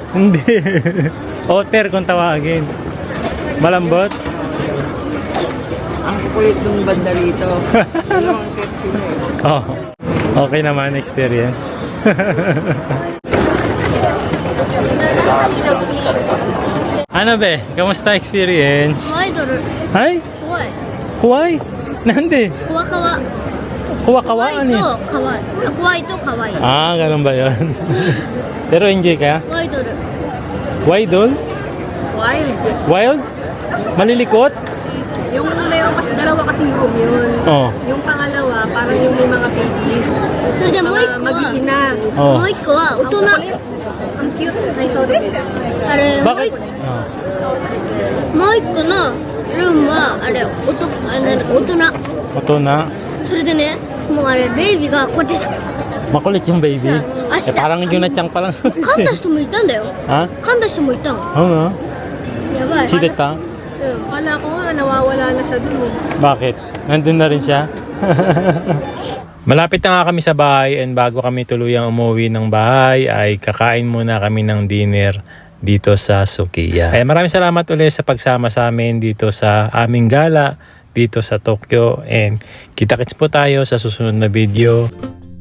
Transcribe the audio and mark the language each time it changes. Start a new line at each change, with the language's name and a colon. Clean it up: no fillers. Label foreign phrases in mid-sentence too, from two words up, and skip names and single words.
Filipino: Hindi. Otter kung tawagin. Malambot? Ang kukulit ng banda rito. Ano ang safety mo eh. Oh. Okay naman experience. Ano be? Kamusta experience?
Japanese: アイドル
Filipino: Ay?
Japanese: 怖い
Filipino: Huwag? Nande?
Japanese: 怖かわ
Filipino: Huwag-kawaan eh.
Japanese: かわいい怖いとかわいい
Filipino: Ah, ganun ba yun? Pero enjoy ka?
Japanese: アイドル
Filipino: Wild? Wild. Wild? Malilikot? Yung meron kasi, dalawa kasing room yun. Oh. Yung pangalawa, parang yung may mga babies.
Japanese: それでもう一
Filipino: Mga
Japanese: 個は
Filipino: mag-iina. Oh.
Japanese: もう一個は大
Filipino: Ang
Japanese: 人
Filipino: kukulit. Ang cute. Ay, sorry.
Japanese: あれもう
Filipino: Bakit?
Japanese: 一
Filipino: Oh.
Japanese: もう一個のルームはあれ大人
Filipino: Ito na.
Japanese: それでねもうあれベイビーがこうやって
Filipino: Makulit yung baby. Sa- Eh, parang yung natyang pa lang.
Japanese: 噛んだ人もいたんだよ
Filipino: Ha?
Japanese: 噛んだ人もいたの
Filipino: Oo nga.
Japanese: やばい
Filipino: Sideta?
Japanese: うん
Filipino: Wala ko nga, nawawala na siya dun eh. Bakit? Nandun na rin siya? Malapit na nga kami sa bahay and bago kami tuluyang umuwi ng bahay ay kakain muna kami ng dinner dito sa Sukiya. Maraming salamat ulit sa pagsama sa amin dito sa aming gala dito sa Tokyo and kita-kits po tayo sa susunod na video.